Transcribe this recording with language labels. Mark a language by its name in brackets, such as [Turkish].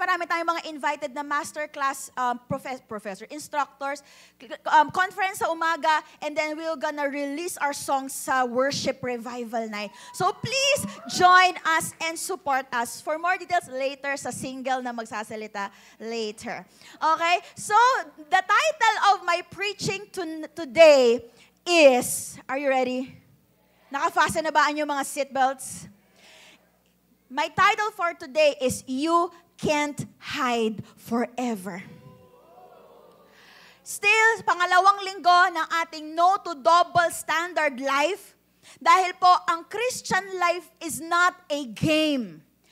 [Filipino] Marami tayong mga invited na masterclass professor, instructors, conference sa umaga, [English] and then we're gonna release our songs [Filipino] sa worship revival night. [English] So please join us and support us. For more details later [Filipino] sa single na magsasalita [English] later. Okay? So, the title of my preaching today is, are you ready? [Filipino] Naka-fasten na ba ang inyong mga seatbelts? [English] My title for today is You Can't Hide Forever. [Filipino] Still, pangalawang linggo ng ating No to Double Standard Life. Dahil po, ang [English] Christian life is not a game.